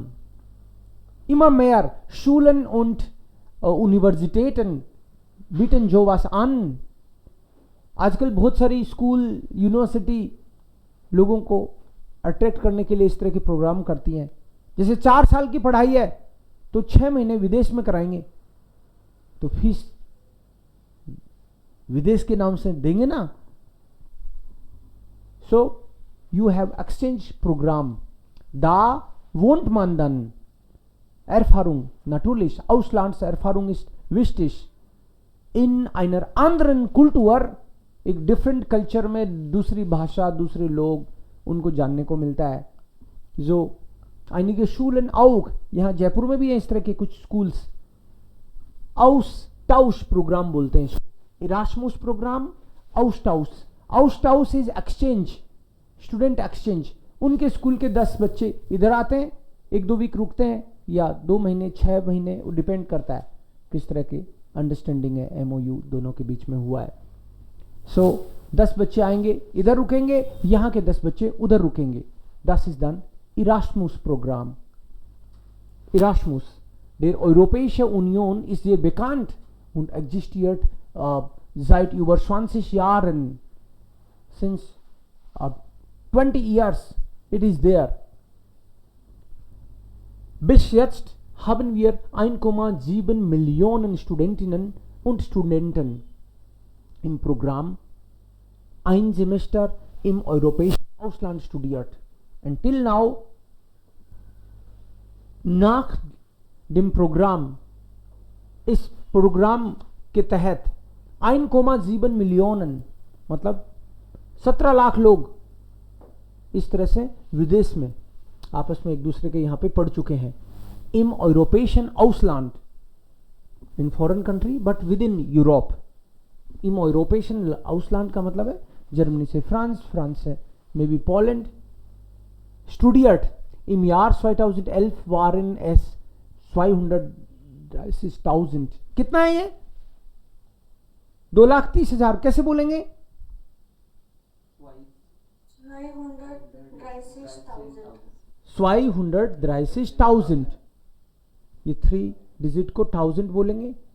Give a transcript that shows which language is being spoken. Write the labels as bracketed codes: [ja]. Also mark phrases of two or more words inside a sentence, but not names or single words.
[de] Immer mehr Schulen und Universitäten bieten sowas an. [hi] आजकल बहुत सारी स्कूल यूनिवर्सिटी लोगों को अट्रैक्ट करने के लिए इस तरह के प्रोग्राम करती हैं. जैसे 4 साल की पढ़ाई है तो 6 महीने विदेश में कराएंगे, तो फीस विदेश के नाम से देंगे ना. [en] So you have exchange Programm. [de] Da wohnt man dann Erfahrung, natürlich Auslandserfahrung ist wichtig. In einer anderen Kultur, [hi] एक डिफरेंट कल्चर में दूसरी भाषा, दूसरे लोग, उनको जानने को मिलता है. [de] जो einige Schulen auch, [hi] यहाँ जयपुर में भी है इस तरह के कुछ स्कूल्स. Austausch प्रोग्राम बोलते हैं इसको. Erasmus प्रोग्राम, [en] Austausch. Austausch is exchange, student exchange. [hi] उनके स्कूल के 10 बच्चे इधर आते हैं, 1-2 वीक रुकते हैं, या 2 महीने 6 महीने, वो डिपेंड करता है किस तरह की अंडरस्टैंडिंग है, MOU दोनों के बीच में हुआ है. सो 10 बच्चे आएंगे, इधर रुकेंगे, यहाँ के 10 बच्चे उधर रुकेंगे. [de] Das ist dann Erasmus Programm. Erasmus. Der Europäische Union ist sehr bekannt und existiert seit über 20 Jahren. [en] Since 20 years it is there. [de] Bis jetzt haben wir 1,7 Millionen Studentinnen und Studenten im Programm ein Semester im europäischen Ausland studiert. [en] Until now, [de] nach dem Programm, [hi] इस प्रोग्राम के तहत 1,7 मिलियन मतलब 17 लाख लोग इस तरह से विदेश में आपस में एक दूसरे के यहाँ पे पढ़ चुके हैं. [de] im europäischen Ausland, [en] in foreign country but within Europe. [de] im europäischen Ausland [hi] का मतलब है जर्मनी से फ्रांस, फ्रांस से मे बी पोलैंड. [de] studiert im Jahr 2011 waren es 230.000. [hi] कितना है ये? 2,30,000. कैसे बोलेंगे? [de] 230.000. [hi] ये 3 डिजिट को 1000 बोलेंगे.